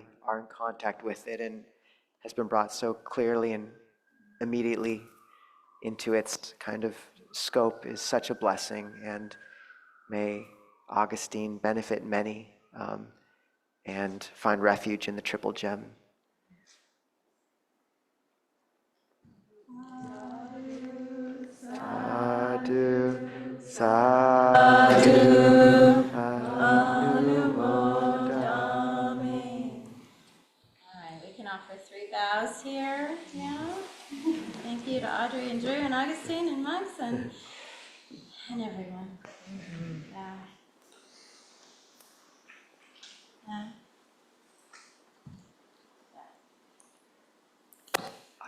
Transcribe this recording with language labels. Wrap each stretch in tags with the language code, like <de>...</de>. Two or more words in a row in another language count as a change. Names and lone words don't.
<en>Are in contact with it and has been brought so clearly and immediately into its kind of scope is such a blessing, and may Augustine benefit many and find refuge in the Triple Gem.</en> <pi>Sadhu, sadhu, anumodami.</pi> <en>All right, we can offer 3 vows here now. Thank you to Audrey and Drew and Augustine and monks and everyone. Yeah. Yeah.</en>